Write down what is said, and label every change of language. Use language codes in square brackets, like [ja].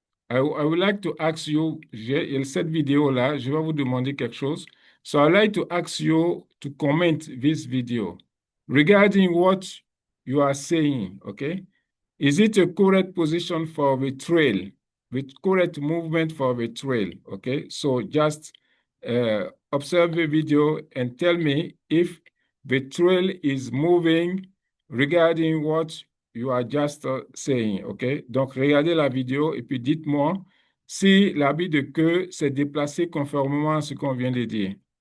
[en] I would like to ask you, [fr] cette vidéo-là, je vais vous demander quelque chose. [en] So I'd like to ask you to comment this video regarding what you are saying, okay? Is it a correct position for the trail, with correct movement for the trail, okay? So just observe the video and tell me if the trail is moving regarding what you are just saying, OK? [fr] Donc, regardez la vidéo et puis dites-moi si l'arbitre de queue s'est déplacé conformément à ce qu'on vient de dire.